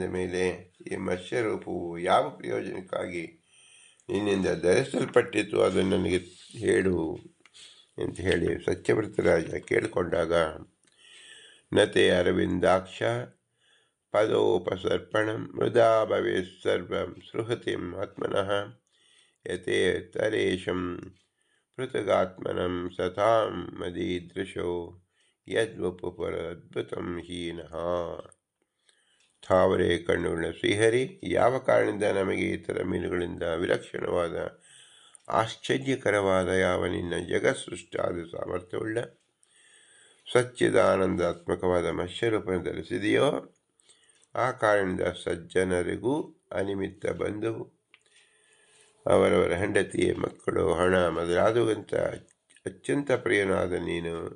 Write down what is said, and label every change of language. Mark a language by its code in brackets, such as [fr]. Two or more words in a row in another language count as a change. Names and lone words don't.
[kn] ಮೇಲೆ ಈ ಮತ್ಸ್ಯರೂಪವು ಯಾವ ಪ್ರಯೋಜನಕ್ಕಾಗಿ ನಿನ್ನಿಂದ ಧರಿಸಲ್ಪಟ್ಟಿತು ಅದನ್ನು ನನಗೆ ಹೇಳು ಅಂತ ಹೇಳಿ ಸತ್ಯವ್ರತರಾಜ ಕೇಳಿಕೊಂಡಾಗ [sa] ನತೆ ಅರವಿಂದಾಕ್ಷ ಪದೋಪಸರ್ಪಣಂ ಮೃದಾ ಭವೇತ್ ಸರ್ವಂ ಸೃಹತಿಂ ಆತ್ಮನಃ ಯತೆ ತರೇಶಂ ಪೃಥಗಾತ್ಮನಂ ಸತಾಂ ಮದೀದೃಶೋ ಯದ್ವಪುಪರ ಅದ್ಭುತಂ ಹೀನಃ. [kn] ತಾವರೆ ಕಣ್ಣುಗಳ ಶ್ರೀಹರಿ, ಯಾವ ಕಾರಣದಿಂದ ನಮಗೆ ಇತರ ಮೀನುಗಳಿಂದ ವಿಲಕ್ಷಣವಾದ ಆಶ್ಚರ್ಯಕರವಾದ ಯಾವ ನಿನ್ನ ಜಗತ್ಸೃಷ್ಟಾದ ಸಾಮರ್ಥ್ಯವುಳ್ಳ ಸಚ್ಚಿದಾನಂದಾತ್ಮಕವಾದ ಮತ್ಸ್ಯರೂಪವನ್ನು ಧರಿಸಿದೆಯೋ ಆ ಕಾರಣದಿಂದ ಸಜ್ಜನರಿಗೂ ಅನಿಮಿತ್ತ ಬಂಧುವು ಅವರವರ ಹೆಂಡತಿ ಮಕ್ಕಳು ಹಣ ಮೊದಲಾದವಂತ ಅತ್ಯಂತ ಪ್ರಿಯನಾದ ನೀನು